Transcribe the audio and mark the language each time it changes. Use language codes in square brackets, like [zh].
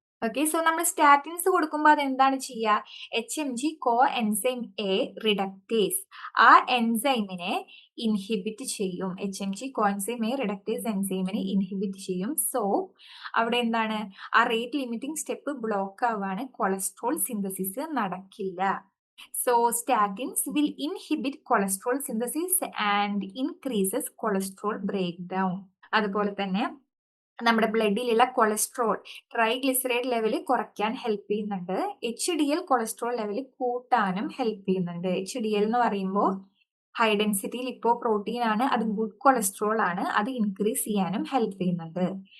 [ml] Okay, so നമ്മൾ statins കൊടുക്കുമ്പോൾ അത് എന്താണ് ചെയ്യുക? HMG co enzyme A reductase, ആ എൻസൈമിനെ ഇൻഹിബിറ്റ് ചെയ്യും. HMG coenzyme A reductase എൻസൈമിനെ inhibit ചെയ്യും. സോ അവിടെ എന്താണ്? ആ rate limiting step block ആവാണ്, cholesterol synthesis നടക്കില്ല. [en] So statins will inhibit cholesterol synthesis and increases cholesterol breakdown. [ml] അതുപോലെ തന്നെ നമ്മുടെ ബ്ലഡിലുള്ള കൊളസ്ട്രോൾ, ട്രൈഗ്ലിസറൈഡ് ലെവൽ കുറയ്ക്കാൻ ഹെൽപ്പ് ചെയ്യുന്നുണ്ട്. HDL കൊളസ്ട്രോൾ ലെവൽ കൂട്ടാനും ഹെൽപ്പ് ചെയ്യുന്നുണ്ട്. HDL എന്ന് പറയുമ്പോൾ ഹൈ ഡെൻസിറ്റി ലിപ്പോ പ്രോട്ടീൻ ആണ്, അത് ഗുഡ് കൊളസ്ട്രോൾ ആണ്, അത് ഇൻക്രീസ് ചെയ്യാനും ഹെൽപ്പ് ചെയ്യുന്നുണ്ട്.